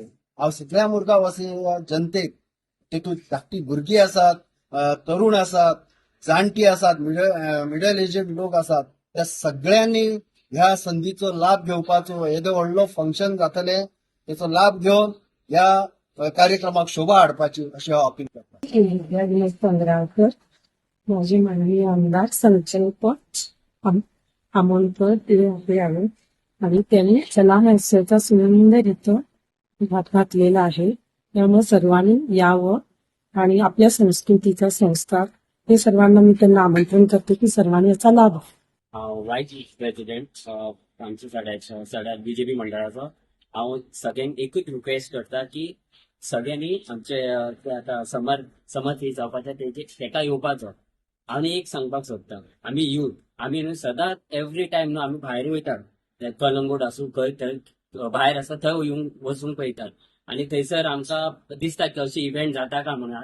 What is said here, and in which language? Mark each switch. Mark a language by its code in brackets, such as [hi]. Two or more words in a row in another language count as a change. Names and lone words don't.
[kok] हांव सगळ्या मुरगांव वासी जनतेक तेतूंत धाकटी भुरगीं आसात, तरुण आसात, जाणटी आसात, [en] middle aged [kok] लोक आसात त्या सगळ्यांनी ह्या संधीचो लाभ घेवपाचो. येदो व्हडलो फंक्शन जातले त्याचो लाभ घेवन ह्या कार्यक्रमाक शोभा हाडपाची अशी हांव अपील करता. [mr] विनायक पंगराळकर, माजी माननीय आमदार संकल्प आमोणकर ते यावे आणि त्यांनी कला हास्याचा सुंदररित्या भाग घातलेला आहे. त्यामुळे सर्वांनी यावं आणि आपल्या संस्कृतीचा संस्कार हे सर्वांना मी त्यांना आमंत्रण करते की सर्वांनी याचा लाभ घ्यावा. [en] vice president [kok] आमच्या सड्यात बीजेपी मंडळाचो. हांव सगळ्यांक एकूच रिक्वेस्ट करता की सगळ्यांनी आमचे आता समर फी जावपाचे तेका येवपाचो. आनी एक सांगपाक सोदता आमी यूथ आमी न्हू सदांच [en] every time [kok] न्हू आमी भायर वयतात कलंगूट आसूं खंय थंय भायर आसा थंय येवंक वचूंक पळयतात आनी थंयसर आमकां दिसता की अशें इव्हेंट जाता काय म्हणून.